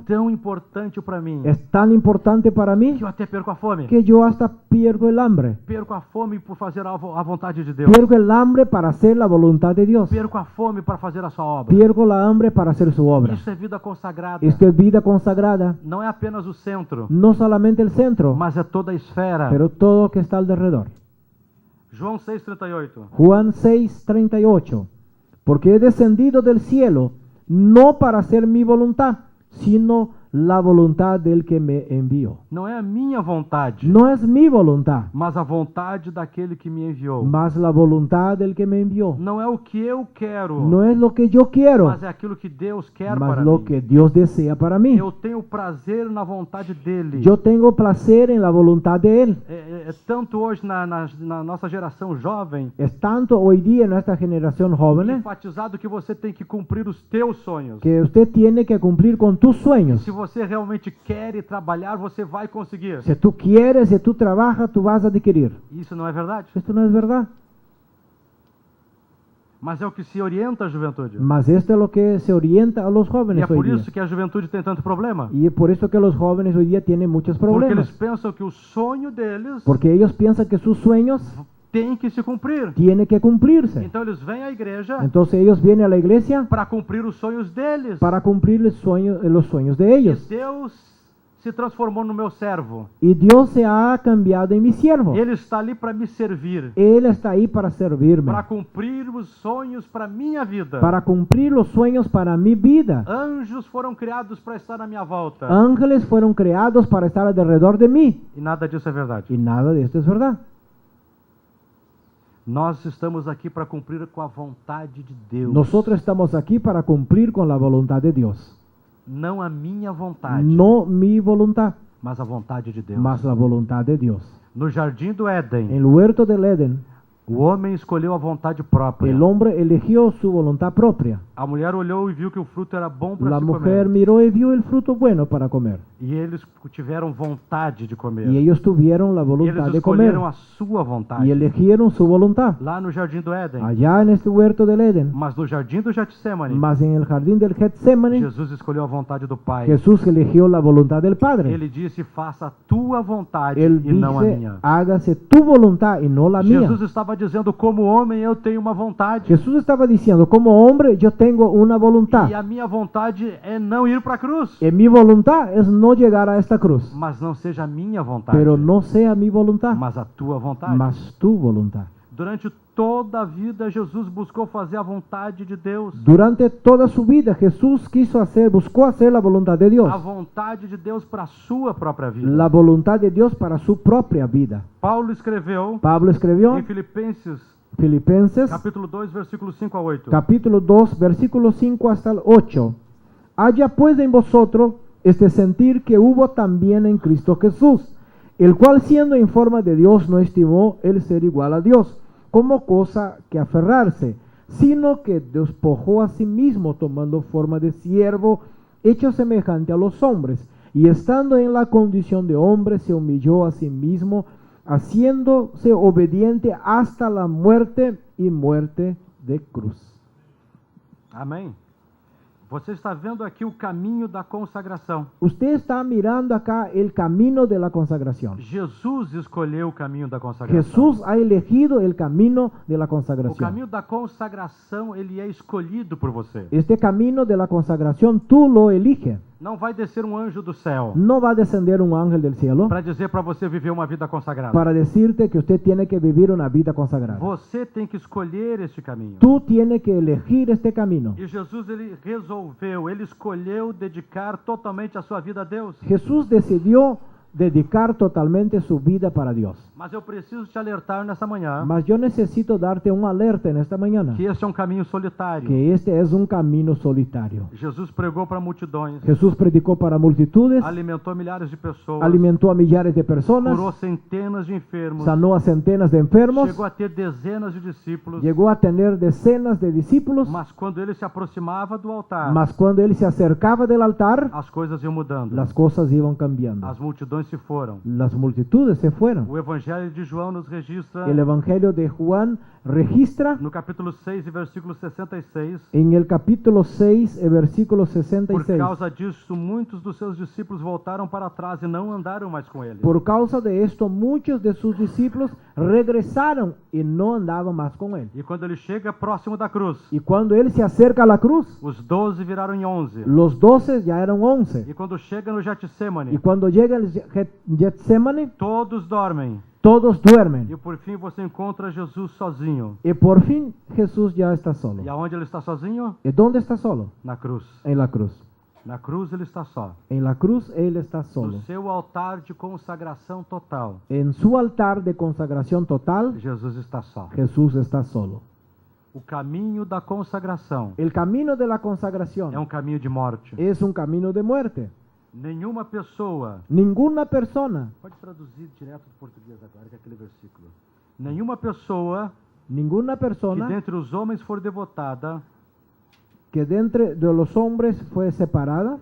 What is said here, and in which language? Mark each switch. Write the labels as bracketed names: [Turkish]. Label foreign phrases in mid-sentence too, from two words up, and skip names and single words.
[Portuguese] Tão importante para mim [Spanish] es tan importante para mí, [Portuguese] que eu até perco a fome. [Spanish] que yo hasta pierdo el hambre. [Portuguese] Perco a fome por fazer a vontade de Deus. [Spanish] Pierdo el hambre para hacer la voluntad de Dios. [Portuguese] Perco a fome para fazer a sua obra. [Spanish] Pierdo la hambre para hacer su obra. [Portuguese] Isso é vida consagrada. [Spanish] Esto es vida consagrada. [Portuguese] Não é apenas o centro, [Spanish] No solamente el centro, [Portuguese] mas é toda a esfera. [Spanish] pero todo lo que está alrededor. [Portuguese] João 6,38. [Spanish] Juan 6:38. Porque he descendido del cielo no para hacer mi voluntad, sino la voluntad del que me envió. [Portuguese] Não é a minha vontade, [Spanish] No es mi voluntad, [Portuguese] mas a vontade daquele que me enviou. [Spanish] mas la voluntad del que me envió. [Portuguese] Não é o que eu quero, [Spanish] No es lo que yo quiero, [Portuguese] mas é aquilo que Deus quer mas para [Spanish] lo [Portuguese] mim. [Spanish] que Dios desea para mí. [Portuguese] Eu tenho prazer na vontade dele. [Spanish] Yo tengo placer en la voluntad de Él. [Portuguese] É tanto hoje na nossa geração jovem, [Spanish] Es tanto hoy día en nuestra generación joven [Portuguese] enfatizado que você tem que cumprir os teus sonhos. [Spanish] que usted tiene que cumplir con tus sueños. [Portuguese] Se você realmente quer e trabalhar, você vai conseguir. [Spanish] Si tú quieres, si tú trabajas, tú vas a adquirir. [Portuguese] Isso não é verdade? [Spanish] Esto no es verdad. [Portuguese] Mas é o que se orienta a juventude. [Spanish] Mas esto es lo que se orienta a los [Portuguese] E é [Spanish] jóvenes hoy [Portuguese] por [Spanish] día. [Portuguese] isso que a juventude tem tanto problema. [Spanish] Y es por eso que los jóvenes hoy día tienen muchos [Portuguese] Porque eles [Spanish] problemas. [Portuguese] pensam que o sonho deles [Spanish] Porque ellos piensan que sus sueños [Portuguese] tem que se cumprir. [Spanish] tienen que cumplirse. [Portuguese] Então eles vêm à igreja [Spanish] Entonces ellos vienen a la iglesia [Portuguese] para cumprir os sonhos deles. [Spanish] para cumplir los sueños de [Portuguese] E [Spanish] ellos. [Portuguese] Deus se transformou no meu servo. [Spanish] Y Dios se ha cambiado en mi siervo. [Portuguese] Ele está ali para me servir, [Spanish] Él está ahí para servirme, [Portuguese] para cumprir os sonhos para minha vida. [Spanish] para cumplir los sueños para mi vida. [Portuguese] Anjos foram criados para estar à minha volta. [Spanish] Ángeles fueron creados para estar alrededor de mí. [Portuguese] E nada disso é verdade. [Spanish] Y nada de esto es verdad. [Portuguese] Nós estamos aqui para cumprir com a vontade de Deus. [Spanish] Nosotros estamos aquí para cumplir con la voluntad de Dios. [Portuguese] Não a minha vontade, [Spanish] No mi voluntad, [Portuguese] mas a vontade de Deus. [Spanish] mas la voluntad de Dios. [Portuguese] No jardim do Éden, [Spanish] En el huerto del Edén, [Portuguese] o homem escolheu a vontade própria. [Spanish] el hombre eligió su voluntad propia. [Portuguese] A mulher olhou e viu que o fruto era bom para [Spanish] La [Portuguese] se [Spanish] mujer [Portuguese] comer. [Spanish] miró y vio el fruto bueno para comer. [Portuguese] E eles tiveram vontade de comer. [Spanish] Y ellos tuvieron la [Portuguese] E [Spanish] voluntad [Portuguese] eles [Spanish] de comer. [Portuguese] escolheram a sua vontade. [Spanish] Y eligieron su voluntad. [Portuguese] Lá no jardim do Éden. [Spanish] Allá en este huerto del Edén, [Portuguese] Mas no jardim do Getsemane, [Spanish] mas en el jardín del Getsemaní, [Portuguese] Jesus escolheu a vontade do Pai. [Spanish] Jesús eligió la voluntad del Padre. [Portuguese] Ele disse, faça a tua vontade [Spanish] Él [Portuguese] e não a [Spanish] dice, [Portuguese] minha. [Spanish] hágase tu voluntad y no la mía. [Portuguese] Jesus estava dizendo, como homem eu tenho uma vontade. [Spanish] Jesús estaba diciendo, como hombre yo tengo una voluntad. [Portuguese] E a minha vontade é não ir para a cruz. [Spanish] Y mi voluntad es no llegar a esta cruz. [Portuguese] Mas não seja a minha vontade, [Spanish] Pero no sea mi voluntad, [Portuguese] mas a tua vontade. [Spanish] mas tu voluntad. [Portuguese] Durante toda a vida, Jesus buscou fazer a vontade de Deus. [Spanish] Durante toda su vida Jesús buscó hacer la voluntad de Dios. [Portuguese] A vontade de Deus para a sua própria vida. [Spanish] La voluntad de Dios para su propia vida. [Portuguese] Paulo escreveu [Spanish] Pablo escribió [Portuguese] em Filipenses capítulo 2, versículos 5 a 8. [Spanish] capítulo 2, versículo 5 hasta el 8. Haya pues en vosotros este sentir que hubo también en Cristo Jesús, el cual siendo en forma de Dios no estimó el ser igual a Dios como cosa que aferrarse, sino que despojó a sí mismo tomando forma de siervo, hecho semejante a los hombres, y estando en la condición de hombre se humilló a sí mismo, haciéndose obediente hasta la muerte y muerte de cruz. [Portuguese] Amém? Você está vendo aqui o caminho da consagração. [Spanish] Usted está mirando acá el camino de la consagración. [Portuguese] Jesus escolheu o caminho da consagração. [Spanish] Jesús ha elegido el camino de la [Portuguese] O [Spanish] consagración. [Portuguese] caminho da consagração, ele é escolhido por você. [Spanish] Este camino de la consagración tú lo eliges. [Portuguese] Não vai descer um anjo do céu [Spanish] No va a descender un ángel del cielo [Portuguese] para dizer para você viver uma vida consagrada. [Spanish] para decirte que usted tiene que vivir una vida consagrada. [Portuguese] Você tem que escolher este caminho. [Spanish] Tú tienes que elegir este camino. [Portuguese] E Jesus, ele resolveu, ele escolheu dedicar totalmente a sua vida a Deus. [Spanish] Jesús decidió dedicar totalmente su vida para Dios. [Portuguese] Mas eu preciso te alertar nessa manhã [Spanish] Mas yo necesito darte un alerta en esta mañana, [Portuguese] que este é um caminho solitário. [Spanish] que este es un camino solitario. [Portuguese] Jesus pregou para multidões, [Spanish] Jesús predicó para multitudes, [Portuguese] alimentou milhares de pessoas, [Spanish] alimentó a millares de personas, [Portuguese] curou centenas de enfermos, [Spanish] sanó a centenas de enfermos, [Portuguese] chegou a ter dezenas de discípulos, [Spanish] llegó a tener decenas de discípulos, [Portuguese] mas quando ele se aproximava do altar, [Spanish] mas cuando él se acercaba del altar, [Portuguese] as coisas iam mudando. [Spanish] las cosas iban cambiando. [Portuguese] As multidões se foram. [Spanish] Las multitudes se fueron. [Portuguese] O Evangelho de João nos registra, [Spanish] El Evangelio de Juan registra [Portuguese] no capítulo 6 e versículo 66, [Spanish] en el capítulo 6, versículo [Portuguese] por [Spanish] 66. [Portuguese] causa disso, muitos dos seus discípulos voltaram para trás e não andaram mais com ele. [Spanish] Por causa de esto, muchos de sus discípulos regresaron y no andaban más con él. [Portuguese] E quando ele chega próximo da cruz, [Spanish] Y cuando él se acerca a la cruz, [Portuguese] os 12 viraram em 11. [Spanish] los 12 ya eran 11. [Portuguese] E quando chega no [Spanish] Y [Portuguese] Getsemane, [Spanish] cuando llega el Getsemane, [Portuguese] todos dormem. [Spanish] todos duermen. [Portuguese] E por fim você encontra Jesus sozinho. [Spanish] Y por fin Jesús ya está solo. [Portuguese] E aonde ele está sozinho? [Spanish] ¿Y dónde está solo? [Portuguese] Na cruz. [Spanish] En la cruz. [Portuguese] Na cruz ele está só. [Spanish] En la cruz él está [Portuguese] No [Spanish] solo. [Portuguese] seu altar de consagração total, [Spanish] En su altar de consagración total, [Portuguese] Jesus está só. [Spanish] Jesús está solo. [Portuguese] O caminho da consagração [Spanish] El camino de la consagración [Portuguese] é um caminho de morte. [Spanish] es un camino de muerte. [Portuguese] Nenhuma pessoa, [Spanish] Ninguna persona, [Portuguese] pode traduzir direto do português agora, que é aquele versículo. Nenhuma pessoa [Spanish] ninguna [Portuguese] que [Spanish] persona [Portuguese] dentre os homens for devotada [Spanish] que de entre de los hombres fue separada